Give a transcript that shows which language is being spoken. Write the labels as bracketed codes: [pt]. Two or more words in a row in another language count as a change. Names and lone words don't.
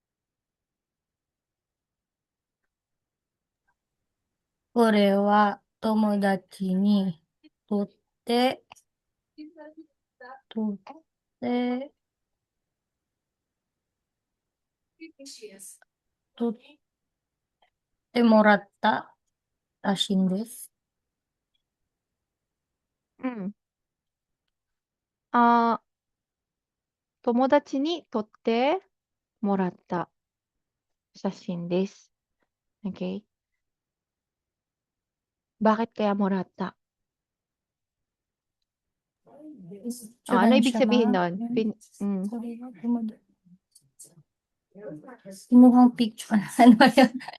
[ja] これは友達にとって、とってもらったらしいんです。うん。友達に撮ってもらった写真です。Okay? [tl] Bakit kaya morata? Ano ibig sabihin nun? Kinuhang picture. Ano ba yun?